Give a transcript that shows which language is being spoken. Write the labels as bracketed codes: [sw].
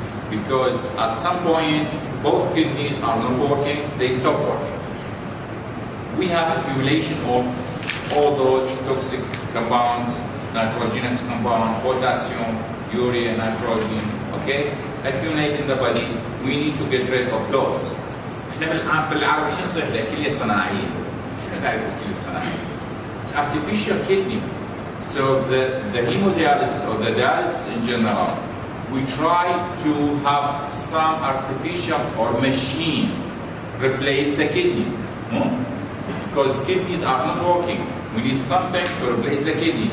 [en] Because at some point, both kidneys are not working, they stop working. We have accumulation of all those toxic compounds, nitrogenous compound, potassium, urea, nitrogen, okay? Accumulate in the body, we need to get rid of those. [ar] احنا بالعربي شو نصير له؟ كلية صناعية. شو تعرف الكلية الصناعية؟ [en] It's artificial kidney. So the hemodialysis or the dialysis in general, we try to have some artificial or machine replace the kidney. Because kidneys are not working. We need something to replace the kidney.